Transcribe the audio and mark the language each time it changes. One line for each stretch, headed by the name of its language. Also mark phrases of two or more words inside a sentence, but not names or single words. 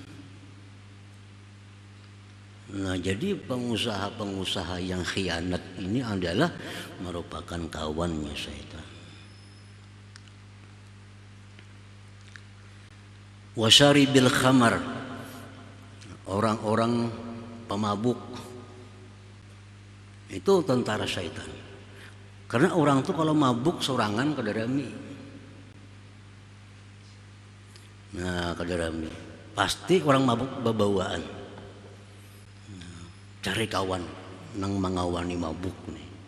Indonesian: Nah, jadi pengusaha-pengusaha yang khianat ini adalah merupakan kawannya syaitan.
Arabic: Wasyaribil khamar,
Indonesian: orang-orang pemabuk itu tentara syaitan.
Banjar: Karena orang tuh kalau mabuk sorangan kadarami. Nah, kadarami pasti orang mabuk babawaan. Cari kawan nang mengawani mabuk nih.